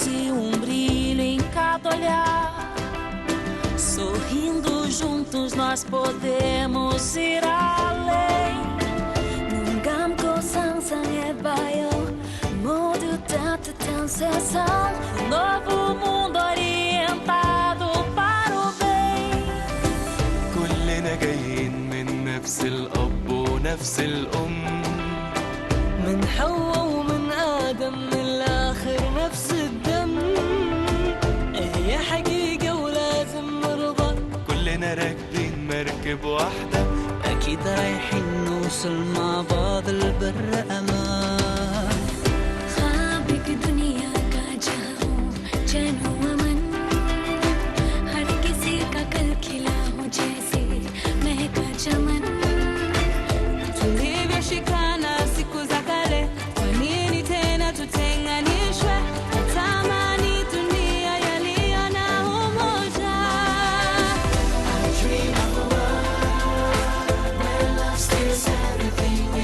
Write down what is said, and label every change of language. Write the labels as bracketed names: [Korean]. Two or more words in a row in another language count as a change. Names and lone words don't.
[Portuguese] e brilho em cada olhar, sorrindo juntos nós podemos ir além. [Korean] 눈 감고 상상해봐요. 모두 따뜻한 세상. [Portuguese] Novo mundo orientado para o bem. [Arabic] كلنا جايين من نفس الأب ونفس الأم، من حواء ومن آدم، من الآخر نفس الدم. هي حقيقة ولازم نرضى، كلنا راكبين مركب واحدة. أكيد رايحين نوصل مع بعض البر أمان. [Hindi] ख्वाब की दुनिया का जहाँ हो, चैन हो अमन, हर किसी का कल खिला हो जैसे महका चमन. [Swahili] tulivyoshikana siku za kale, kwa nini tena tutenganishwe? Natamani dunia yaliyo na umoja. [English] I dream of a world where love steals everything